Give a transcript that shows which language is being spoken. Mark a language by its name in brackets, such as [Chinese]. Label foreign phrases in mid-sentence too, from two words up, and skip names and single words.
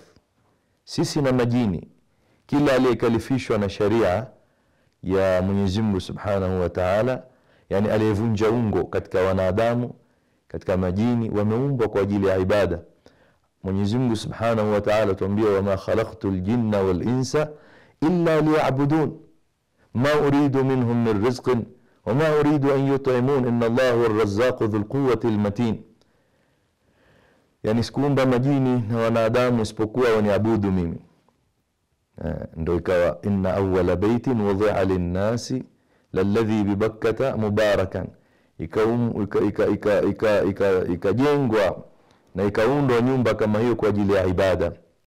[Swahili] Sisi na majini, kila aliyekalifishwa na sharia ya Mwenyezi Mungu [Arabic] سبحانه وتعالى, [Swahili] yani aliyevunja ungo katika wanadamu, katika majini, wameumbwa kwa ajili ya ibada. [Arabic] Mwenyezi Mungu سبحانه وتعالى tuambia وما خلقت الجن والإنس إلا ليعبدون ما أريد منهم من رزق وما أريد أن يطعمون إن الله هو الرزاق ذو القوة المتين. [Swahili] Yani sikuumba majini na wanadamu isipokuwa waniabudu mimi. Ndio ikawa [Arabic] إن أول بيت وضع للناس للذي ببكة مباركا. [Swahili] Ikajengwa na ikaundwa nyumba kama hiyo kwa ajili ya ibada.